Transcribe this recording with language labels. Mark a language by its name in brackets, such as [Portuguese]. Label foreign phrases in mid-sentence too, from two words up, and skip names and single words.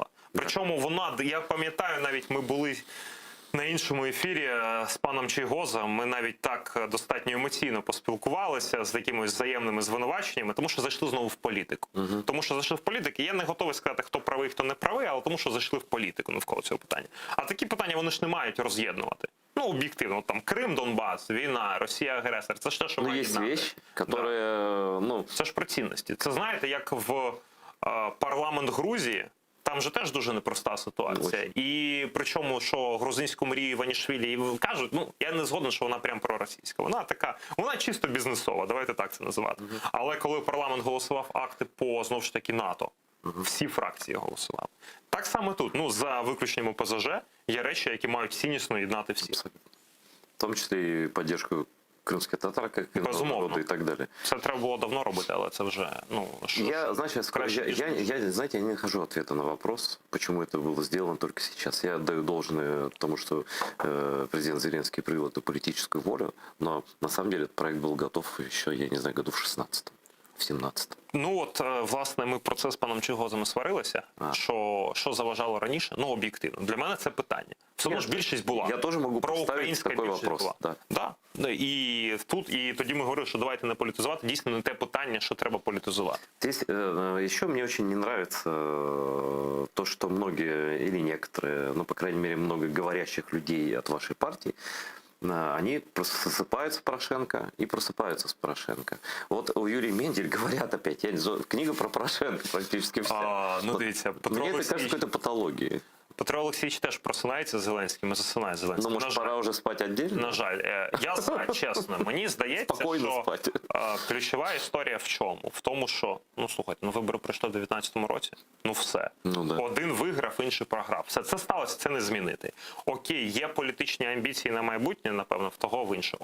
[Ukrainian] Причому вона, я пам'ятаю, навіть ми були на іншому ефірі з паном Чийгозом, ми навіть так достатньо емоційно поспілкувалися з якимись взаємними звинуваченнями, тому що зайшли знову в політику. Тому що зайшли в політику, я не готовий сказати, хто правий, хто не правий, але тому що зайшли в політику навколо цього питання. А такі питання вони ж не мають роз'єднувати. Ну, об'єктивно, там Крим, Донбас, війна, Росія агресор, це ж те, що Ну, має [Russian] есть [Ukrainian] єднати. [Russian] вещь, которая, ну, [Ukrainian] Це ж про цінності. Це знаєте, як в парламент Грузії, там же теж дуже непроста ситуація. І причому, що грузинську мрію Іванішвілі кажуть, ну, я не згоден, що вона прям проросійська. Вона така, вона чисто бізнесова, давайте так це називати. Але коли парламент голосував акти по, знову ж таки, НАТО, всі фракції голосували. Так само тут, ну, за виключенням ОПЗЖ, є речі, які мають ціннісно єднати всіх. абсолютно. [Russian] В том числе и поддержку крымских татар, как и [Ukrainian] Безумовно. [Russian] народа и так далее. [Ukrainian] Це треба було давно робити, але це вже, ну, [Russian] Я, знаешь, я, скажу, [Ukrainian] краще [Russian] знаете, я не нахожу ответа на вопрос, почему это было сделано только сейчас. Я отдаю должное тому, что президент Зеленский привел эту политическую волю, но на самом деле этот проект был готов еще, я не знаю, году в 16-м, в 17-м. [Ukrainian] Ну от, власне, ми про це з паном Чийгозом і сварилися, що заважало раніше, ну, об'єктивно. Для мене це питання. Все одно ж більшість була. [Russian] Я тоже могу поставить [Ukrainian] Проукраїнська [Russian] такой [Ukrainian] більшість [Russian] вопрос. [Ukrainian] була. [Russian] Да. Да. [Ukrainian] І тут, і тоді ми говорили, що давайте не політизувати. Дійсно, не те питання, що треба політизувати. [Russian] Здесь еще мне очень не нравится то, что многие или некоторые, ну, по крайней мере, много говорящих людей от вашей партии, они просто засыпают с Порошенко и просыпаются с Порошенко. Вот у Юрия Мендель говорят опять, книга про Порошенко практически вся. [Ukrainian] Ну, дивіться, Петро [Russian] Мне это кажется [Ukrainian] Олексійович, [Russian] какой-то патологией. [Ukrainian] Петро Олексійович теж просинається з Зеленським і засинає з Ну, Зеленським. [Russian] может, пора уже спать отдельно? [Ukrainian] На жаль, я знаю, чесно, мені здається, [Russian] Спокойно [Ukrainian] що [Russian] спать. [Ukrainian] ключова історія в чому? В тому, що, ну слухайте, ну вибори пройшли в 19-му році, ну все. [Russian] Ну, да. [Ukrainian] Один виграв, інший програв. Все, це сталося, це не змінити. Окей, є політичні амбіції на майбутнє, напевно, в того, в іншого.